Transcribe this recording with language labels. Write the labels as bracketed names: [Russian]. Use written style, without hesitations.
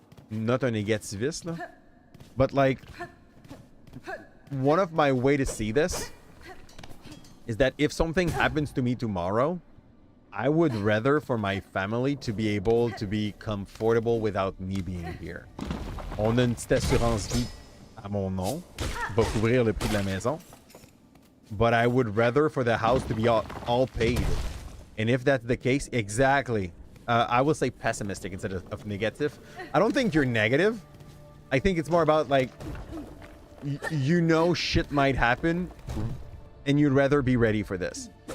[English] Not [French] un négativiste, là. [English] But like, one of my way to see this is that if something happens to me tomorrow, I would rather for my family to be able to be comfortable without me being here. [French] On a une petite assurance vie à mon nom, va couvrir le prix de la maison. [English] But I would rather for the house to be all paid. And if that's the case, exactly. I will say pessimistic instead of negative. I don't think you're negative. I think it's more about like, you know shit might happen and you'd rather be ready for this.